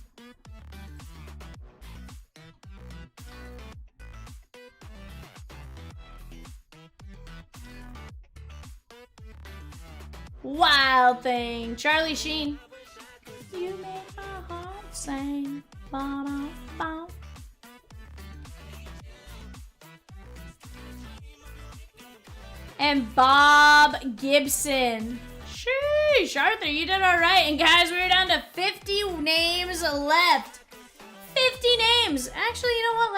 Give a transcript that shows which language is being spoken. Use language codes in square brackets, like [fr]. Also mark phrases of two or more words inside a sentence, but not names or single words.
[en] Wild Thing. Charlie Sheen. You make my heart sing. Ba-da-ba. And Bob Gibson. Sheesh, Arthur, you did all right. And guys, we're down to 50 names left. 50 names. Actually, you know what?